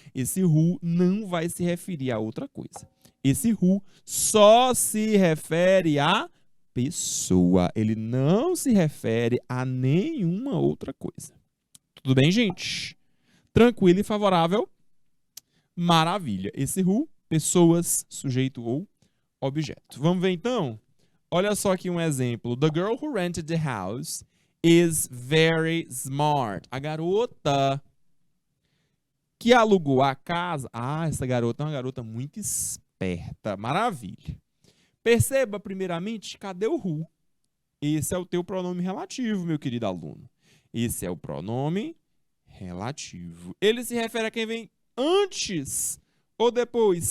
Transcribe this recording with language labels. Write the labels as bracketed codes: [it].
[pt] Esse who não vai se referir a outra coisa. Esse who só se refere a pessoa. Ele não se refere a nenhuma outra coisa. Tudo bem, gente? Tranquilo e favorável? Maravilha. Esse who pessoas, sujeito ou objeto. Vamos ver então? Olha só aqui um exemplo. [en] The girl who rented the house is very smart. [pt] A garota que alugou a casa. Ah, essa garota é uma garota muito esperta. Maravilha. Perceba, primeiramente, cadê o who? Esse é o teu pronome relativo, meu querido aluno. Esse é o pronome relativo. Ele se refere a quem vem antes ou depois?